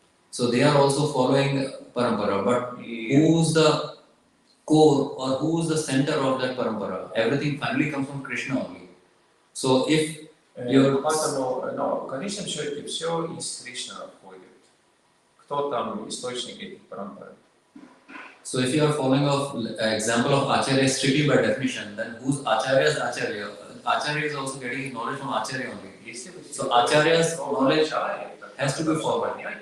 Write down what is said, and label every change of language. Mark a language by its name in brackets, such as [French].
[English] So they are also following parampara. But who's the core or who's the center of that parampara? Everything finally comes from Krishna only. So if [Russian] Поэтому, в конечном счете, все из Кришны отходит. Кто там источник этих парампар? [English] So if you are following an example of acharya strictly by definition, then whose acharya is acharya? Acharya is also getting his knowledge from acharya only. So acharya's knowledge has to be followed.